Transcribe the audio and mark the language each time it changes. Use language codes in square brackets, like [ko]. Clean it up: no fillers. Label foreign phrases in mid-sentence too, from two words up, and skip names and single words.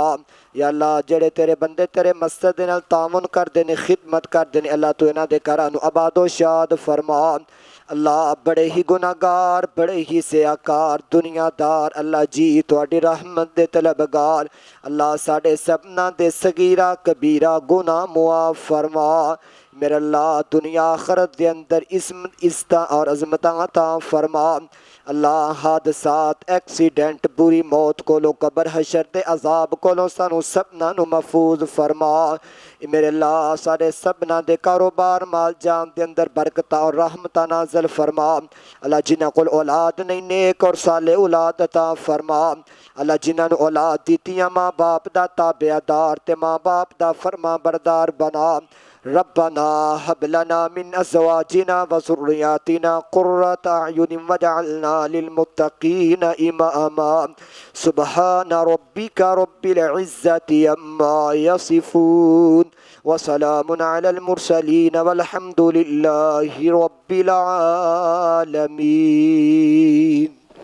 [pa] ਯਾ ਅੱਲਾਹ ਜਿਹੜੇ ਤੇਰੇ ਬੰਦੇ ਤੇਰੀ ਮਸਜਿਦ ਦੇ ਨਾਲ ਤਆਵੁਨ ਕਰਦੇ ਨੇ ਖ਼ਿਦਮਤ ਕਰਦੇ ਨੇ ਅੱਲਾਹ ਤੂੰ ਇਨ੍ਹਾਂ ਦੇ ਘਰਾਂ ਨੂੰ ਆਬਾਦੋ ਸ਼ਾਦ ਫ਼ਰਮਾ। ਅੱਲਾਹ ਬੜੇ ਹੀ ਗੁਨਾਹਗਾਰ ਬੜੇ ਹੀ ਸਿਆਹਕਾਰ ਦੁਨੀਆਦਾਰ ਅੱਲਾਹ ਜੀ ਤੁਹਾਡੀ ਰਹਿਮਤ ਦੇ ਤਲਬਗਾਰ ਅੱਲਾਹ ਸਾਡੇ ਸਭਨਾਂ ਦੇ ਸਗ਼ੀਰਾ ਕਬੀਰਾ ਗੁਨਾਹ ਮੁਆਫ਼ ਫ਼ਰਮਾ। ਮੇਰੇ ਅੱਲਾਹ ਦੁਨੀਆ ਆਖ਼ਰਤ ਦੇ ਅੰਦਰ ਇੱਜ਼ਤਾਂ ਔਰ ਅਜ਼ਮਤਾਂ ਅਤਾ ਫ਼ਰਮਾ। ਅੱਲਾਹ ਹਾਦਸਾਤ ਐਕਸੀਡੈਂਟ ਬੁਰੀ ਮੌਤ ਕੋਲੋਂ ਕਬਰ ਹਸ਼ਰ ਦੇ ਅਜ਼ਾਬ ਕੋਲੋਂ ਸਾਨੂੰ ਸਭਨਾਂ ਨੂੰ ਮਹਿਫ਼ੂਜ਼ ਫ਼ਰਮਾ। ਮੇਰੇ ਅੱਲਾਹ ਸਾਰੇ ਸਭਨਾਂ ਦੇ ਕਾਰੋਬਾਰ ਮਾਲ ਜਾਨ ਦੇ ਅੰਦਰ ਬਰਕਤਾਂ ਔਰ ਰਹਿਮਤਾਂ ਨਾਜ਼ਿਲ ਫ਼ਰਮਾ। ਅੱਲਾਹ ਜਿਨ੍ਹਾਂ ਕੋਲ ਔਲਾਦ ਨਹੀਂ ਨੇਕ ਔਰ ਸਾਲੇਹ ਔਲਾਦ ਅਤਾ ਫ਼ਰਮਾ। ਅੱਲਾਹ ਜਿਨ੍ਹਾਂ ਨੂੰ ਔਲਾਦ ਦਿੱਤੀਆਂ ਮਾਂ ਬਾਪ ਦਾ ਤਾਬੇਦਾਰ ਤੇ ਮਾਂ ਬਾਪ ਦਾ ਫ਼ਰਮਾਂ ਬਰਦਾਰ ਬਣਾ। [ar] ربنا هب لنا من أزواجنا وذرياتنا قرة أعين واجعلنا للمتقين إماما. سبحان ربك رب العزة عما يصفون وسلام على المرسلين والحمد لله رب العالمين.